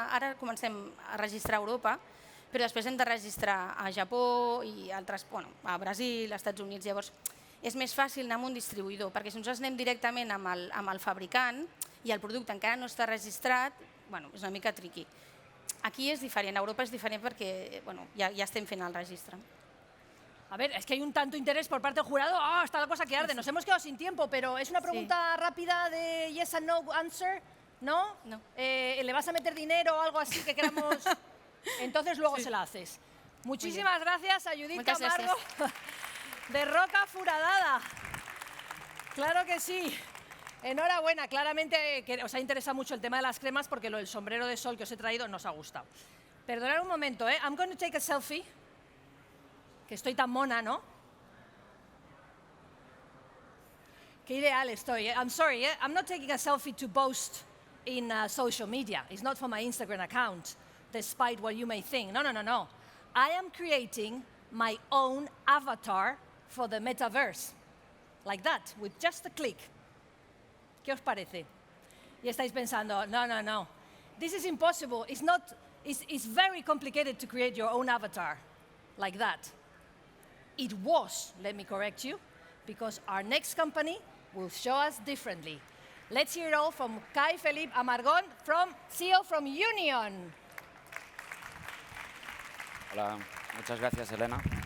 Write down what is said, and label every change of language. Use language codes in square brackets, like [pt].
[ca] Ara comencem a registrar a Europa, però després hem de registrar a Japó i altres, bueno, a Brasil, als Estats Units. Llavors, és més fàcil anar amb un distribuïdor, perquè si nosaltres anem directament amb el fabricant i el producte encara no està registrat, bueno, és una mica tricky. Aquí és diferent, a Europa és diferent perquè ja estem fent el registre. [es] A ver, es que hay un tanto interés por parte del jurado. ¡Ah, está la cosa que arde! Nos hemos quedado sin tiempo, pero es una pregunta rápida de [en] yes and no answer, [es] ¿no? No. ¿Le vas a meter dinero o algo así que queramos? Entonces luego se la haces. Muchísimas gracias a Judith Camargo de Roca Foradada. Claro que sí. Enhorabuena, claramente que os ha interesado mucho el tema de las cremas porque lo del sombrero de sol que os he traído nos ha gustado. Perdonad un momento, [en] I'm going to take a selfie. [es] Que estoy tan mona, ¿no? Qué ideal estoy. [en] I'm sorry, I'm not taking a selfie to boast in social media. It's not for my Instagram account, despite what you may think. No, no, no, no. I am creating my own avatar for the metaverse. Like that, with just a click. [es] ¿Qué os parece? Y estáis pensando, no, no, no. [en] This is impossible. It's very complicated to create your own avatar like that. It was, let me correct you, because our next company will show us differently. Let's hear it all from Kai Felipe Amargón, CEO from Union. [es] Hola, muchas gracias, Elena.